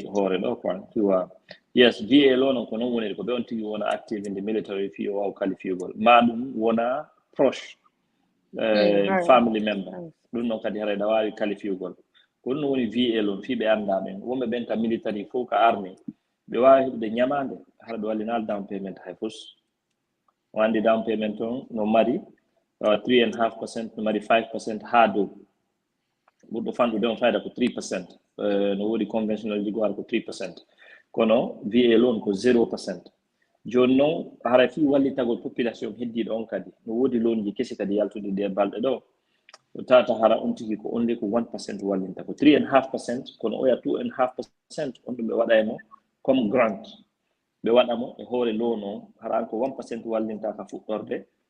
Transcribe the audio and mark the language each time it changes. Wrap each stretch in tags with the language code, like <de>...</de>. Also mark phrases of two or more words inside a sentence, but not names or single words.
<ff>hoore ɗo quoi fiwa yes VA loan ko non woni ko ɓe on tigi wona</ff> <en>active in the military</en> <ff>fi o waw qualifiugol ma ɗum wona proche</ff> <en>family member</en> <ff>ɗum noon kadi haɗa wawi qualifiugol ko ɗum woni VA loan fi ɓe anda ɓen wonɓe ɓen ka military fof ka army ɓe wawi heɓde ñamande haɗa ɓe wallinal</ff> <en>down payment</en> <ff>hay fus wandi</ff> <en>down payment</en> <ff>on no mari 3.5%, no mari 5% ha dow ɓurɗo fanɗude on fayda ko 3%, no wodi conventional ji gwara ko 3%, kono VA loan ko 0%. Joni noon hara fi wallitagol population heddiɗo on kadi no wodi loan ji kesi kadi yaltude nder balɗe ɗo tata hara on tigi ko onde ko 1% wallinta ko 3.5%, kono oya 2.5% on ɗum ɓe waɗa mo comme grant ɓe waɗamo e hoore loan on hara ko 1% wallinta ka fuɗɗorde</ff>